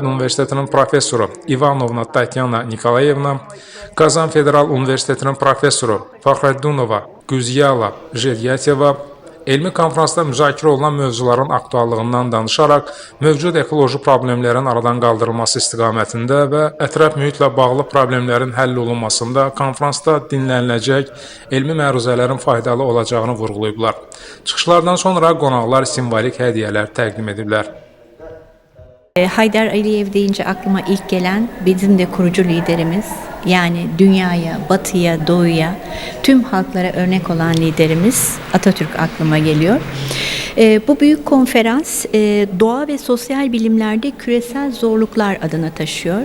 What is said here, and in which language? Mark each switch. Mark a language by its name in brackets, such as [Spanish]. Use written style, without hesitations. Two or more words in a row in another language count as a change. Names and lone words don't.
[Azerbaijani] Universitetinin professoru İvanovna Tatyana Nikolayevna, Kazan Federal Universitetinin professoru Faxreddunova Güzyala Jedyateva, elmi konfransda müzakirə olunan mövzuların aktuallığından danışaraq, mövcud ekoloji problemlərin aradan qaldırılması istiqamətində və ətraf mühitlə bağlı problemlərin həll olunmasında konfransda dinləniləcək elmi məruzələrin faydalı olacağını vurğulayıblar. Çıxışlardan sonra qonaqlar simvolik hədiyyələr təqdim ediblər. [Turkish] Heydər Əliyev deyince aklıma ilk gelen bizim de kurucu liderimiz, yani dünyaya, batıya, doğuya, tüm halklara örnek olan liderimiz Atatürk aklıma geliyor. Bu büyük konferans doğa ve sosyal bilimlerde küresel zorluklar adını taşıyor.